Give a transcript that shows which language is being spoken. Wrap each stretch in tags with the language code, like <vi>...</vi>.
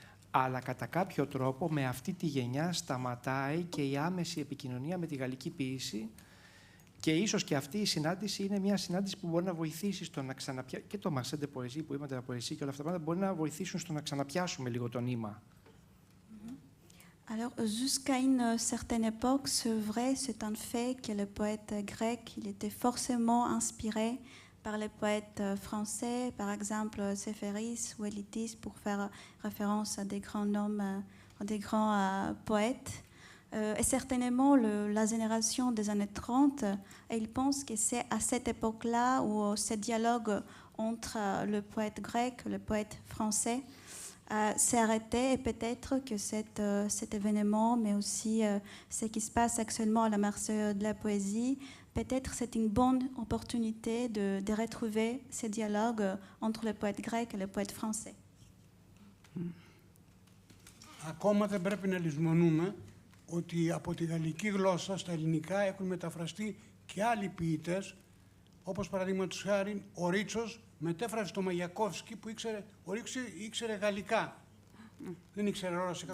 <el>Αλλά κατά κάποιο τρόπο με αυτή τη γενιά σταματάει και η άμεση επικοινωνία με τη γαλλική ποίηση. Και ίσως και αυτή η συνάντηση είναι μια συνάντηση που μπορεί να βοηθήσει στο να ξαναπιάσουμε. Και το Marcel de Poésie που είπατε, la poésie και όλα αυτά τα πράγματα μπορεί να βοηθήσουν στο να ξαναπιάσουμε λίγο το νήμα.</el> <fr>Alors, jusqu'à une certaine époque, c'est vrai, c'est un fait que le poète grec, il était forcément inspiré par les poètes français, par exemple Séphéris ou Élitis, pour faire référence à des grands noms, à des grands poètes. Et certainement, la génération des années 30, ils pensent que c'est à cette époque-là où ce dialogue entre le poète grec et le poète français s'est arrêté. Et peut-être que cet événement, mais aussi ce qui se passe actuellement à la marche de la poésie, peut-être c'est une bonne opportunité de retrouver ce dialogue entre le poète grec et le poète français.</fr> <el>Ακόμα δεν πρέπει να λησμονούμε ότι από τη γαλλική γλώσσα στα ελληνικά έχουν μεταφραστεί και άλλοι ποιητές, όπως παραδείγματος χάρη ο Ρίτσος μετέφρασε το Μαγιακόφσκι που ήξερε γαλλικά. Δεν ήξερε ρώσικα.</el>